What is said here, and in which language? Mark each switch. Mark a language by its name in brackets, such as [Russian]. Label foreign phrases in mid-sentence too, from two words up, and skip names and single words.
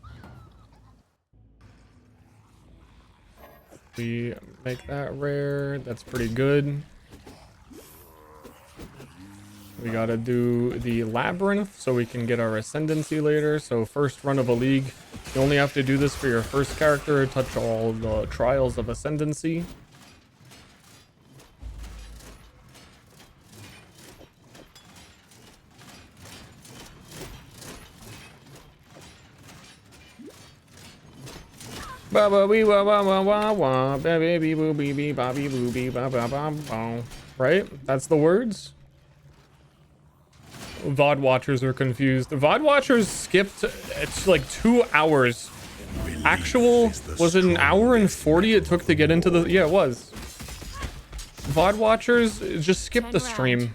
[English] We make that rare. That's pretty good. We gotta do the labyrinth so we can get our ascendancy later. So first run of a league, you only have to do this for your first character, touch all the trials of ascendancy. Ba ba wee wa wa wa wa wa ba baby boo bee bee bobby boo bee ba ba ba ba. Right? That's the words. VOD watchers are confused. VOD watchers skipped. It's like 2 hours. Actual was it an hour and 40 it took to get into the? Yeah, it was. VOD watchers just skipped the stream.